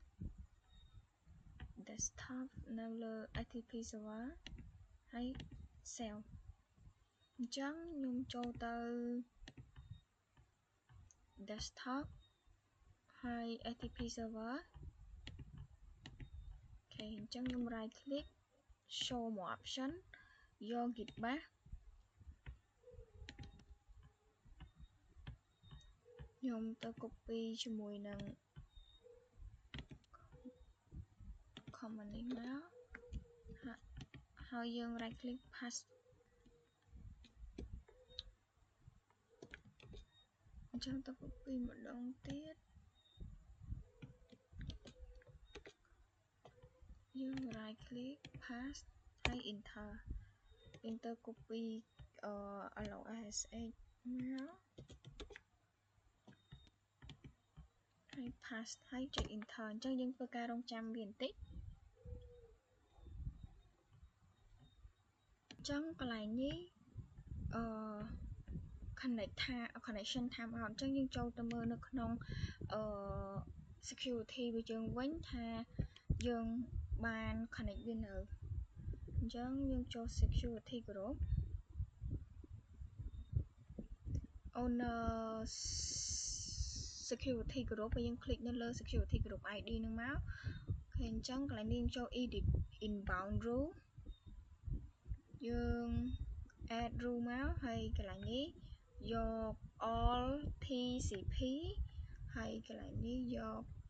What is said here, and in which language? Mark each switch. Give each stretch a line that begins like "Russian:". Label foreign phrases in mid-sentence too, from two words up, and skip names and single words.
Khmer: desktop នៅលើ
English: FTP server
Khmer: ហើយ save អញ្ចឹងខ្ញុំចូលទៅ desktop ហើយ
English: FTP server
Khmer: អូខេអញ្ចឹងខ្ញុំ
English: right click show more option
Khmer: យក
English: git bash
Khmer: ខ្ញុំទៅ copy ជាមួយនឹង command នេះមកហើយយើង
English: right click paste
Khmer: អញ្ចឹងទៅ copy ម្ដងទៀតយើង
English: right click paste
Khmer: ហើយ enter យើងទៅ copy SSH មកហើយ paste ហើយចុច enter អញ្ចឹងយើងធ្វើការរងចាំវាបន្តិចអញ្ចឹងកន្លែងនេះ
English: connection time out
Khmer: អញ្ចឹងយើងចូលទៅមើលនៅក្នុងsecurity របស់យើងវិញថាយើងបាន connect វានៅអញ្ចឹងយើងចូល
English: security group owner security group
Khmer: ហើយយើង click នៅលើ
English: security group ID
Khmer: ហ្នឹងមកហើយអញ្ចឹងកន្លែងនេះយើងចូល
English: edit inbound rule
Khmer: យើង
English: add rule
Khmer: មកហើយកន្លែងនេះយក
English: all TCP
Khmer: ហើយកន្លែងនេះយក